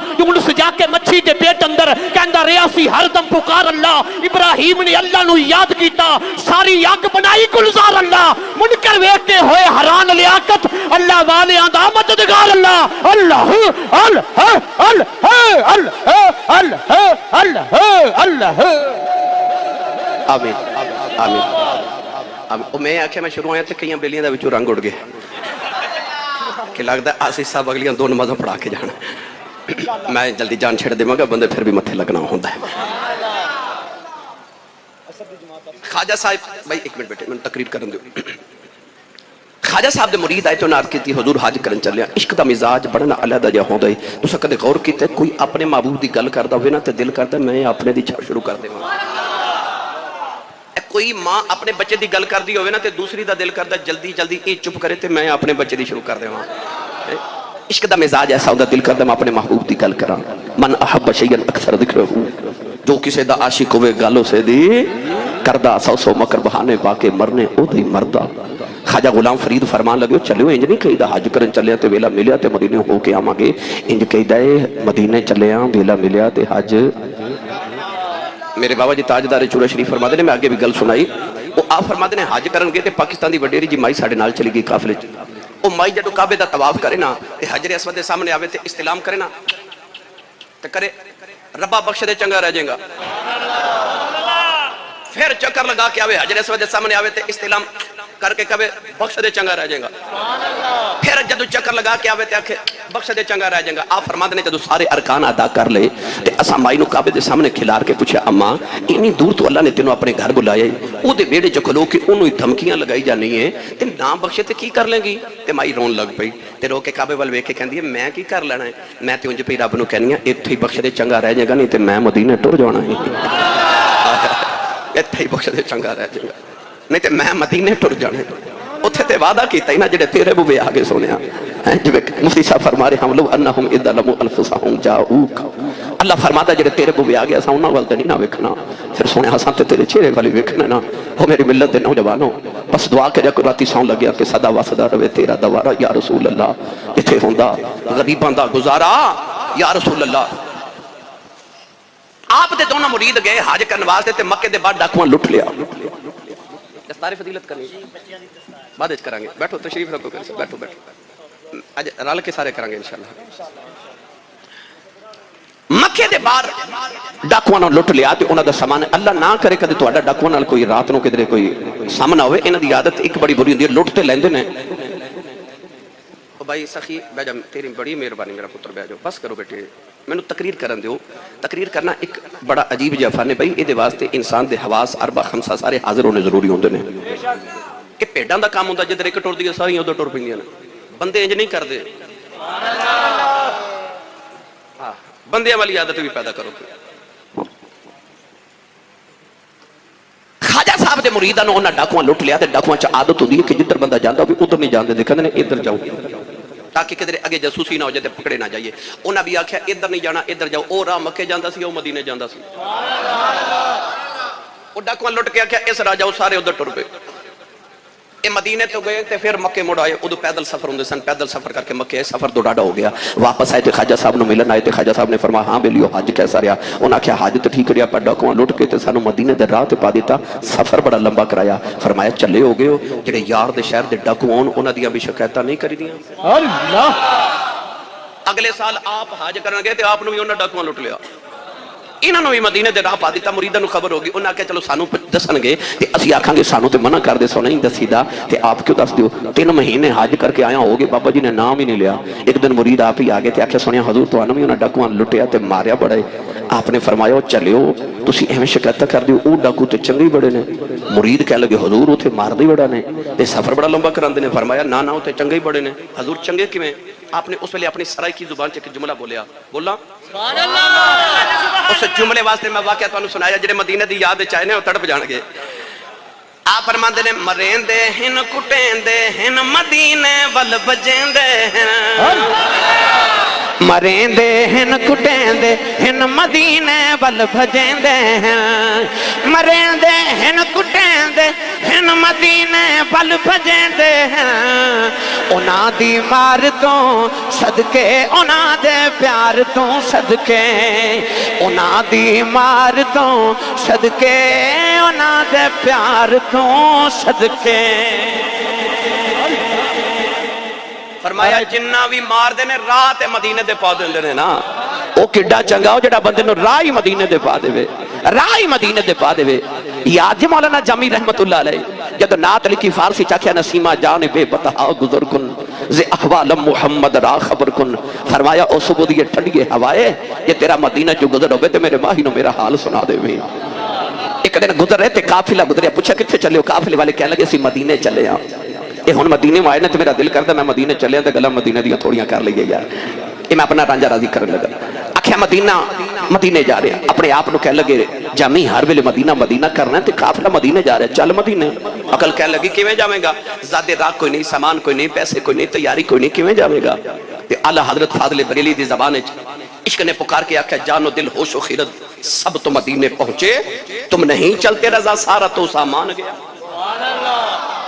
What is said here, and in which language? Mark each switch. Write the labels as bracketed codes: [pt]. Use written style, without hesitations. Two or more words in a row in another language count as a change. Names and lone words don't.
[pa] یونس جا کے مچھی دے پیٹ اندر کہندا ریاسی ہر دم پکار اللہ ابراہیم نے اللہ نو یاد کیتا ساری آگ بنائی گلزار اللہ منکر ویکھتے ہوئے حیران لیاقت اللہ والے آندا مددگار اللہ اللہ اللہ اللہ اللہ اللہ اللہ آمین آمین میں آکھے میں شروع آیا تھے کئیاں بیلیاں دا وچوں رنگ اڑ گئے کہ لگتا ہے آسی صاحب اگلیاں 2 نمازوں پڑھا کے جانا میں جلدی جان چھڑ دے مگا بندے پھر بھی متھے لگنا ہوتا ہے خواجہ صاحب بھائی 1 منٹ بیٹھے میں تقریر کرن دو خواجہ صاحب دے مرید آئے تو نار کی تھی حضور حج کرن چلے عشق دا مزاج بڑھنا علیحدہ جا ہوندا ہے تو سکتے غور کیتے کوئی اپنے محبوب دی گل کردا ہوئے نا تے دل کردا میں اپنے دی چھڑ شروع کر دے کوئی ماں اپنے بچے دی گل کر دی ہوئے نا تے دوسری دا دل کردا جلدی جلدی اے چپ کرے تے میں اپنے بچے دی شروع کر دے وہاں عشق دا مزاج ایسا ہوتا دل کردا میں اپنے محبوب دی گل کراں [ar] من احب شیئن اکثر ذکرہ [pa] جو کسے دا عاشق ہوئے گالوں سے دی کردہ 100 مکر بہانے باقے مرنے او دی مردہ خواجہ غلام فرید فرمان لگے چلو انج نہیں کہیدا حج کرن چلے تے ویلا ملیا تے مدینے ہو کے آواں گے، انج کہیدا اے مدینے چلے ہاں ویلا ملیا تے حج۔ میرے بابا جی تاجدار چورا شریف فرماتے نے، میں آگے بھی گل سنائی، وہ آپ فرماتے نے حج کرن گے تے پاکستان دی وڈیری جی مائی ساڈے نال چلی گئی قافلے چ، وہ مائی جدو کعبے دا طواف کرے نا تے حجر اسود دے سامنے آوے تے استلام کرے نا تے کرے ربا بخش دے چنگا رہ جائے گا، پھر چکر لگا کے آوے حجر اسود دے سامنے آوے تے استلام کر کے کبے بخش دے چنگا رہ جائے گا، پھر جدو چکر لگا کے آوے تے آکھے بخش دے چنگا رہ جائے گا۔ آپ فرماتے نے جدو سارے ارکان ادا کر لے تے اساں مائی نو کعبے دے سامنے کھلار کے پوچھا اماں اتنی دور تو اللہ نے تینوں اپنے گھر بلایا او دے بیڑے چ کھلو کے اونوں دھمکیاں لگائی جانی ہے تے نہ بخشے تے کی کر لیں گی؟ تے مائی رون لگ پئی تے رو کے کعبے ول ویکھ کے کہندی ہے میں کی کر لینا ہے، میں تے انج پئی رب نو کہنی ہے ایتھے ہی بخش دے چنگا رہ جائے گا، نہیں تے میں مدینے ٹر جانا ہے، ایتھے ہی بخش دے چنگا رہ جائے گا نہیں تے میں مدینے ٹر جانا ہے۔ اتھے تے وعدہ کیتا ہی نا جڑے تیرے بوے آگے سنیا، جو مفتی صاحب فرما رہے ہم لوگ [ar] انہم اذا لم انفسہم جاؤک، [pa] اللہ فرماتا جڑے تیرے بوے آگے اساں انہاں ول تے نہیں نہ ویکھنا، پھر سونے اساں تے تیرے چہرے والی ویکھنا نا۔ او میری ملت دے نوجوانوں بس دعا کریا کرو راتی سون لگیا کہ صدا وسدا رہے تیرا دوارا [ar] یا رسول اللہ، [pa] ایتھے ہوندا غریباں دا گزارا [ar] یا رسول اللہ۔ [pa] آپ دے دونوں مرید گئے حج کرن واسطے تے مکے دے بعد ڈاکواں لٹ لیا۔ دستار فضیلت کرنی بعد وچ کرانگے، بیٹھو تشریف رکھو، بیٹھو بیٹھو اج رل کے سارے کرانگے انشاءاللہ۔ مکے دے باہر ڈاکواں نوں لٹ لیا تے انہاں دا سامان، اللہ نہ کرے کدے تہاڈا ڈاکواں نال کوئی رات نوں کدھر کوئی سامنا ہوئے، انہاں دی عادت ایک بڑی بری ہوندی ہے، لٹ تے لیندے نے۔ او بھائی سخی بیٹھ جا، تیری بڑی مہربانی میرا پتر بیٹھ جاؤ، بس کرو بیٹے مینوں تقریر کرن دیو۔ تقریر کرنا ایک بڑا عجیب جہا فن ہے بھائی، اے دے واسطے انسان دے حواس اربع خمسہ سارے حاضر ہونے ضروری ہوندے نے۔ کہ بھیڈاں دا کام ہوندا جدھر ایک ٹر دی ساریاں ادھر ٹر پیندیاں نے، بندے انج نہیں کردے، بندیاں والی عادت بھی پیدا کرو۔ خواجہ صاحب دے مریداں نوں انہاں ڈاکواں لٹ لیا تے ڈاکواں چ عادت ہوندی ہے کہ جدھر بندہ جاندا ہوے ادھر نہیں جان دے، کہندے نے ادھر جاؤ تاکہ کدھر اگے جاسوسی نہ ہو جائے تے پکڑے نہ جائیے۔ انہاں بھی آکھیا ادھر نہیں جانا ادھر جاؤ، او راہ مکے جاندا سی او مدینے جاندا سی، او ڈاکواں لٹ کے آکھیا اس راہ جاؤ، سارے ادھر ٹر پے۔ اے مدینے تو گئے تے پھر مکے مڑ آئے، ادو پیدل سفر ہوندے سن، پیدل سفر کر کے مکے آئے، سفر تو ڈاڈا ہو گیا۔ واپس آئے تے خواجہ صاحب نو ملن آئے تے خواجہ صاحب نے فرمایا ہاں بیلیو حج کیسا رہا؟ انہاں کہا حج تو ٹھیک رہا پر ڈاکواں لٹ کے تے سانو مدینے دے راہ تے پا دیتا، سفر بڑا لمبا کرایا۔ فرمایا چلے ہو گئے ہو، جڑے یار دے شہر دے ڈاکو ہون انہاں دیاں بھی شکایتاں نہیں کری دیاں۔ اللہ اگلے سال آپ حج کرن گئے تے آپ نو بھی انہاں ڈاکواں لٹ لیا، انہاں نو بھی مدینے دے راہ پا دیتا۔ مریداں نو خبر ہوگی، انہاں کہا چلو سانو دسن گے تے اسی آکھاں گے سانو تے منع کر دے، سو نہیں دسیدا تے آپ کیوں دس دیو؟ 3 مہینے حج کر کے آیا ہوگے، بابا جی نے نام ہی نہیں لیا۔ ایک دن مرید آپ ہی آگے تے آکھیا سنیا حضور تانوں بھی انہاں ڈاکواں لٹیا تے ماریا بڑا ہے۔ آپ نے فرمایا چلیو تسی ایویں شکایت کر دیو، او ڈاکو تے چنگے بڑے نے۔ مرید کہنے لگے حضور اوتھے ماردے بڑا نے تے سفر بڑا لمبا کراندے نے۔ فرمایا نا نا اوتھے چنگے بڑے نے۔ حضور چنگے کیویں؟ آپ نے اس ویلے اپنی سرائکی زبان چ ایک جملہ بولیا، بولا [ar] سبحان اللہ۔ [pa] اس جملے واسطے میں واقعہ تانوں سنایا، جڑے مدینے دی یاد چاہے نے او تڑپ جان گے۔ آپ فرماندے نے [skr] مریندے ہن کٹیندے ہن مدینے ول بجیندے ہن، مریندے ہن کٹیندے ہن مدینے ول بجیندے ہن، مریندے ہن کٹیندے ہن مدینے ول بجیندے ہن، [pa] انہاں دی مار تو صدقے انہاں دے پیار تو صدقے، [skr] انہاں دی مار تو صدقے انہاں دے پیار تو صدقے۔ [pa] فرمایا جنہ بھی مار دے نے راہ تے مدینے دے پا دیندے نے نا، او کڈا چنگا ہو جڑا بندے نو راہ ہی مدینے دے پا دے، راہ ہی مدینے دے پا دے۔ یاد جی مولانا جامی رحمت اللہ علیہ جدو نعت لکھی فارسی چاکھیا [fa] نسیمہ جان بے بتہا گزر کن زی احوال محمد را خبر کن۔ [pa] فرمایا او صبح دیئے ٹھنڈیے ہوائے یہ تیرا مدینہ جو گزر ہوئے تے میرے ماہی نو میرا حال سنا دے میں۔ ایک دن گزر رہے تے قافلہ گزریا، پوچھا کتھے چلے ہو؟ قافلے والے کہنے لگے اسی مدینے چلے ہاں۔ اے ہن مدینے میں آئے نا تے میرا دل کرتا میں مدینے چلے ہاں تے گلا مدینے دیاں تھوڑیاں کر لئیے یار۔ یہ میں اپنا رانجا راضی کرنے لگا، آکھیا مدینے جا رہے ہیں، اپنے آپ نو کہنے لگے جامی ہر ویلے مدینہ مدینہ کرنا ہے تے قافلہ مدینے جا رہے ہیں، چل مدینے۔ عقل کہنے لگی کیویں جاویں گا؟ زیادہ راہ کوئی نہیں، سامان کوئی نہیں، پیسے کوئی نہیں، تیاری کوئی نہیں، کیویں جاویں گا؟ تے اعلیٰ حضرت فاضل بریلی دی زبان عشق نے پکار کے آکھیا [ur] جان و دل ہوش و خیرت سب تو مدینے پہنچے، تم نہیں چلتے رضا سارا تو سامان گیا۔